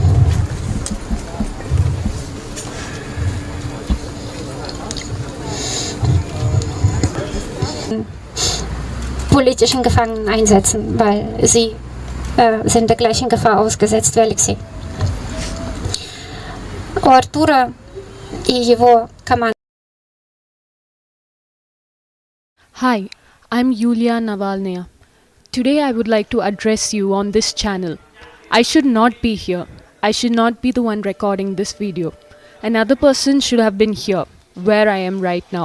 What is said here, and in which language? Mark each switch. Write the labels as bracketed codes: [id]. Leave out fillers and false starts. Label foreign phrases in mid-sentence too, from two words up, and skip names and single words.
[de] Politischen Gefangenen einsetzen, weil sie sind der gleichen Gefahr ausgesetzt wie Алексей. [ru] У Артура и его команды. [en] Hi, I'm Yulia Navalnaya. Today I would like to address you on this channel. I should not be here. I should not be the one recording this video. Another person should have been here, where I am right now.